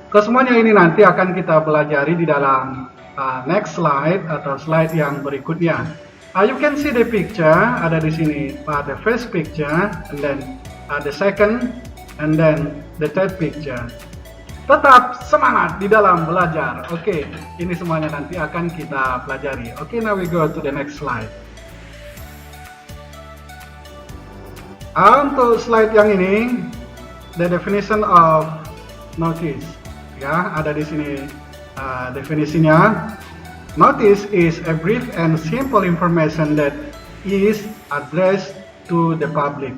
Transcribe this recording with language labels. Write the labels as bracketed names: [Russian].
[Indonesian] Kesemuanya ini nanti akan kita pelajari di dalam next slide atau slide yang berikutnya. [English] You can see the picture [Indonesian] ada di sini, [English] the first picture, and then the second, and then the third picture. [Indonesian] Tetap semangat di dalam belajar. Oke, ini semuanya nanti akan kita pelajari. [English] Oke, now we go to the next slide. [Indonesian] Untuk slide yang ini, [English] the definition of notice, [Indonesian] ya, ada di sini definisinya. [English] Notice is a brief and simple information that is addressed to the public.